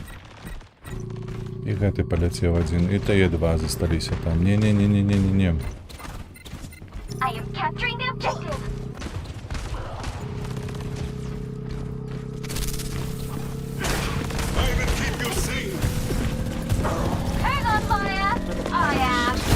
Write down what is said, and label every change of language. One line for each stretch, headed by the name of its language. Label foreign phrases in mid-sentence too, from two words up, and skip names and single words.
Belarusian: І гэты паляцеў адзін, і тыя два засталіся там. Не-не-не-не-не-не.
English: I am capturing the objective. I will keep you safe. Hang on, fire. I am.